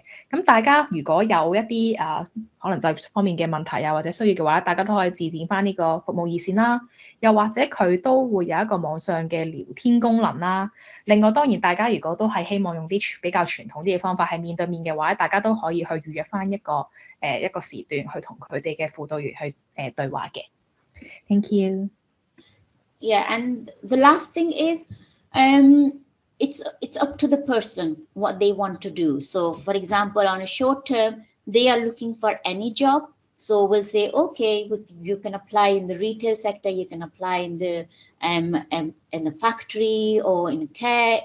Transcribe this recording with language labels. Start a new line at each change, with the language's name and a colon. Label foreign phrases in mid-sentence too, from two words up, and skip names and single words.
Cantonese: 咁大家如果有一啲可能就業方面嘅問題啊，或者需要嘅話，大家都可以致電翻呢個服務熱線啦。又或者佢都會有一個網上嘅聊天功能啦。另外當然大家如果都係希望用啲比較傳統啲嘅方法係面對面嘅話，大家都可以去預約翻一個時段去同佢哋嘅輔導員去對話嘅。
English: Thank you。 Yeah, and the last thing is, it's up to the person what they want to do. So, for example, on a short term, they are looking for any job. So we'll say, okay, you can apply in the retail sector, you can apply in the factory or in care.